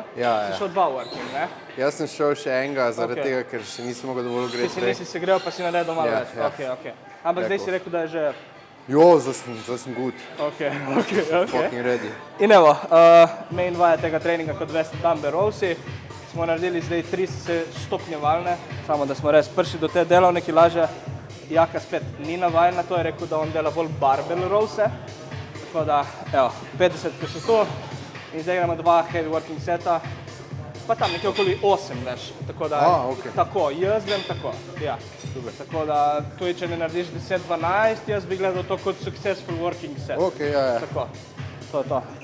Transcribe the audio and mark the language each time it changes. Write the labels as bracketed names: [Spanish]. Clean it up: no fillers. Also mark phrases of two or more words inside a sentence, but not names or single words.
[Slovenian] Ja. Si šel dva working, ne? Jaz sem šel še enega, zaradi Ok. tega, ker še nisem mogel dovolj Ti greti si prej. nisi se grel, pa si naredil malo Ja, več. ja. Ok. Ampak zdaj si rekel, da je že... Jo, zdaj sem good. Ok. [English] Fucking ready. [Slovenian] In evo, main vaja tega treninga, kot veste, [English] dumbbell rowsi. [Slovenian] Smo naredili zdaj 3 stopnjevalne, samo da smo res prišli do te delovne kilaže. Jaka spet ni navajena, to je rekel, da on dela bolj [English] barbell rowse. [Slovenian] Tako da, evo, 50 pa še to. In zdaj gremo 2 [English] heavy working [Slovenian] seta, pa tam nekje okoli 8 veš. Tako da, ok. tako, jaz grem tako, ja. Tako da, tudi če ne narediš 10-12, jaz bi gledal to kot [English] successful working set. [Slovenian] Ok, ja. Tako, to je to.